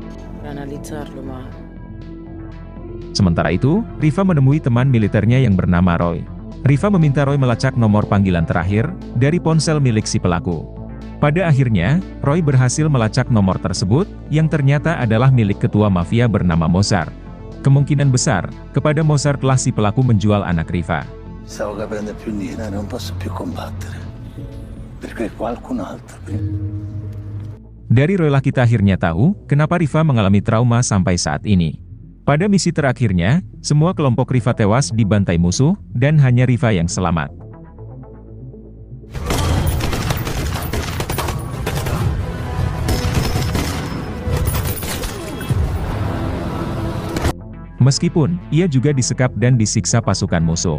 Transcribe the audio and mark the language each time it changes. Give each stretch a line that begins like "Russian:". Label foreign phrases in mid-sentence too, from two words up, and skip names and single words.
Indonesian: Sementara itu, Riva menemui teman militernya yang bernama Roy. Riva meminta Roy melacak nomor panggilan terakhir dari ponsel milik si pelaku. Pada akhirnya, Roy berhasil melacak nomor tersebut, yang ternyata adalah milik ketua mafia bernama Mozart. Kemungkinan besar, kepada Mozart lah si pelaku menjual anak Riva.
Italian: Stavo capendo più niente, non posso più combattere. Perché qualcun altro.
Indonesian: Dari Roy lah kita akhirnya tahu, kenapa Riva mengalami trauma sampai saat ini. Pada misi terakhirnya, semua kelompok Riva tewas dibantai musuh, dan hanya Riva yang selamat. Meskipun, ia juga disekap dan disiksa pasukan musuh.